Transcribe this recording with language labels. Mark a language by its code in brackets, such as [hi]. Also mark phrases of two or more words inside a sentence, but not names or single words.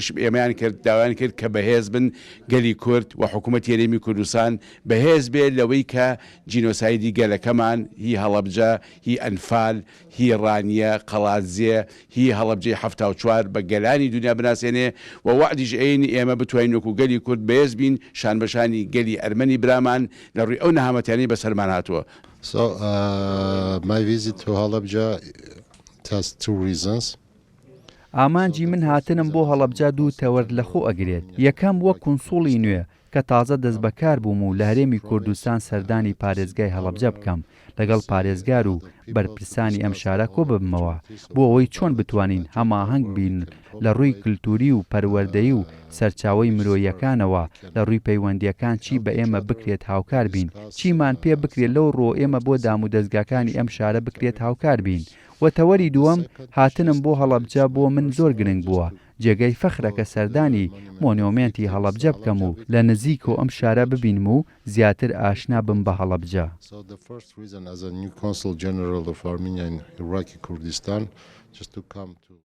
[ckb] ئێمەیان کرد داوایان کرد کە بەهێز بن گەلی کورد و حکوومەتی هەرێمی کوردستان بەهێز بێت لەوەی کە جینۆسایدی گەلەکەمان هی هەڵەبجە هی ئەنفال هی ڕانیە قەڵاتزیە هی هەڵەبجەی 74 بە گەلانی دنیا بناسێنێ و وعدیش عینی ئێمە بتوانین وەکو گەلی کورد بەهێز بین شان بەشانی گەلی ئەرمەنی برامان لە ڕووی ئەو نەهامەتیانەی بەسەرمان هاتووە. [en] So my visit to Halabja has two reasons. [ckb] ئامانجی من هاتنم بۆ هەڵەبجە دوو تەوەرد لە خۆ ئەگرێت یەکەم وەک کونسوڵی نوێ کە تازە دەست بەکار بووم و لە هەرێمی کوردستان سەردانی پارێزگای هەڵەبجە بکەم لەگەڵ پارێزگار و بەرپرسانی ئەم شارە کۆ ببمەوە بۆ ئەوەی چۆن بتوانین هەماهەنگ بین لە ڕووی کللتوری و پەروەردەیی و سەرچاوی مرۆییەکانەوە لە ڕووی پەیوەندیەکان چی بە ئێمە بکرێت هاوکار بین چیمان پێ بکرێت لەو ڕۆ ئێمە بۆ دام و دەستگاکانی ئەم شارە بکرێت هاوکار بین وەتەوەری دووەم هاتنم بۆ هەڵەبجە بۆ من زۆر گرنگ بووە جێگەی فەخرەکە سەردانی مۆنیۆمنتی هەڵەبجە بکەم و لە نزیک و ئەم شارە ببینم و زیاتر ئاشنا بم بە هەڵەبجە. [en] So the first reason as a new consul general of Armenia in Iraqi Kurdistan just to come to